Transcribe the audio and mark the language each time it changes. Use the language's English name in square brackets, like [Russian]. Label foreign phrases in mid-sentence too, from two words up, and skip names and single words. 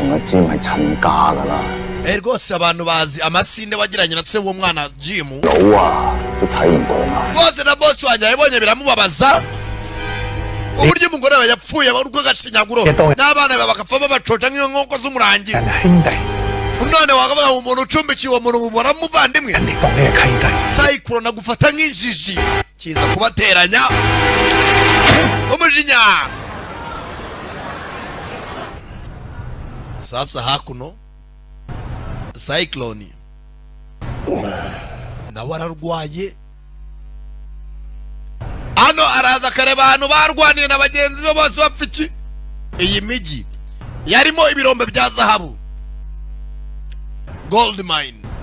[Cantonese] 同阿詹係親家㗎啦， [Kinyarwanda] rwose abantu bazi amasinde wagiranye na se w'umwana Jim [Cantonese] 佬啊都睇唔過眼。 [Kinyarwanda] rwose na boss wanjye yabonye biramubabaza uburyo umugore we yapfuye urwo gacinyaguro n'abana be bagapfa babacoca nk'iyo nkoko z'umurangi [Cantonese] 人係兄弟， [Kinyarwanda] none wakavuga ngo umuntu ucumbikiye uwo muntu umubona muvandimwe [Cantonese] 人哋當你係契弟。 [Kinyarwanda] Cyclone agufata nk'injiji kiza kubateranya umujinya sasa hakuno Cyclone nawe ararwaye hano araza akareba ahantu barwaniye na bagenzi be bose bapfa iki iyi migi yarimo ibirombe bya zahabu [English] gold mine